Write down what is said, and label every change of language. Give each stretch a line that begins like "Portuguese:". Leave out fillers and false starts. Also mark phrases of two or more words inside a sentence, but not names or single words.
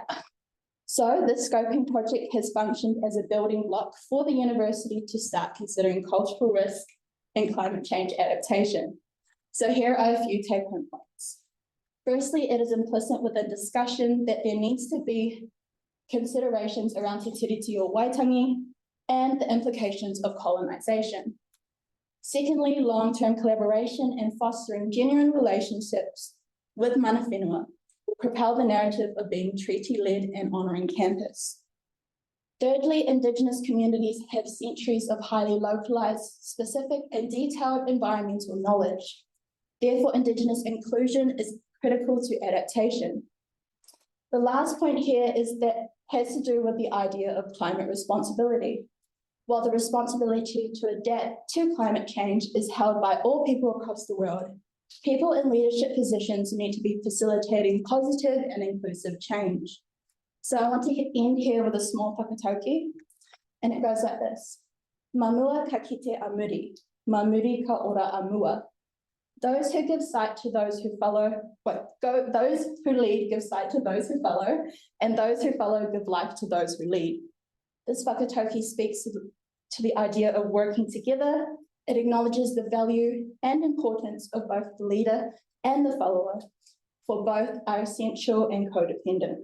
English: So this scoping project has functioned as a building block for the university to start considering cultural risk and climate change adaptation. So here are a few take-home points. Firstly, it is implicit within discussion that there needs to be considerations around
Māori: te tiriti o Waitangi
English: and the implications of colonisation. Secondly, long-term collaboration and fostering genuine relationships with
Māori: mana whenua
English: will propel the narrative of being treaty-led and honouring campus. Thirdly, Indigenous communities have centuries of highly localised, specific and detailed environmental knowledge. Therefore, Indigenous inclusion is critical to adaptation. The last point here has to do with the idea of climate responsibility. While the responsibility to adapt to climate change is held by all people across the world, people in leadership positions need to be facilitating positive and inclusive change. So I want to end here with a small whakatauki, and it goes like this.
Māori: Mamua ka kite a muri, ma muri ka ora a mua.
English: Those who give sight to those who follow, those who lead give sight to those who follow, and those who follow give life to those who lead. This whakatauki speaks to the idea of working together. It acknowledges the value and importance of both the leader and the follower, for both are essential and codependent.